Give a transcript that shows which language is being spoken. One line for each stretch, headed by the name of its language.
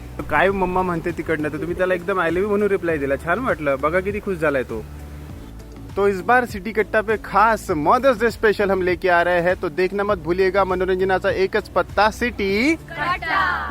Marathi: काय मम्मा म्हणते तिकडनं, तर तुम्ही त्याला एकदम
English: I love you
Marathi: म्हणून रिप्लाय दिला. छान वाटलं. बघा किती खुश झालाय तो.
Hindi: तो इस बार सिटी कट्टा पे खास मदर्स डे स्पेशल हम लेके आ रहे हैं, तो देखना मत भूलिएगा.
Marathi: मनोरंजनाचा एकच पत्ता, सिटी कट्टा.